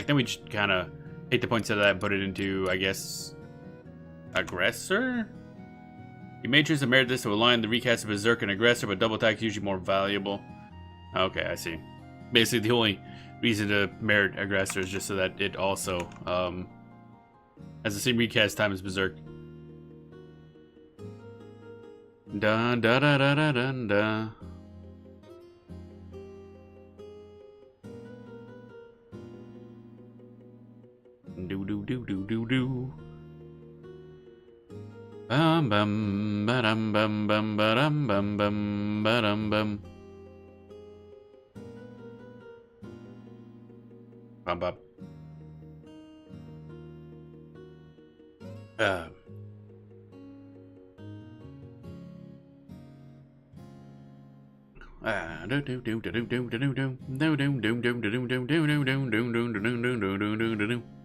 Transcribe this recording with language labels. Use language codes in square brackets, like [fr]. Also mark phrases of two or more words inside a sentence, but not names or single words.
[en] Then we just kind of take the points out of that and put it into, I guess, aggressor? You may choose to merit this to align the recast of Berserk and Aggressor, but double attack is usually more valuable. Okay, I see. Basically, the only reason to merit Aggressor is just so that it also has the same recast time as Berserk. Dun da da da da dun da. Do do do do do do. Bum bum ba-dum bum bum ba-dum bum bum ba-dum bum. Bum bum. Do do do do do do do do do do do do do do do do do do do do.